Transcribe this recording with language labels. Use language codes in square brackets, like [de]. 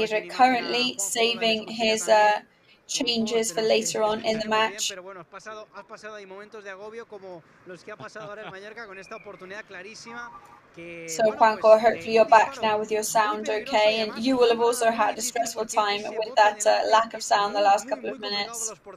[en] currently saving his changes for later on in the match. [es] Pero bueno, has pasado ahí momentos de agobio como los que ha pasado ahora el Mallorca con esta oportunidad clarísima. [en] So Juanco, hopefully you're back now with your sound okay, and you will have also had a stressful time with that lack of sound the last couple of minutes.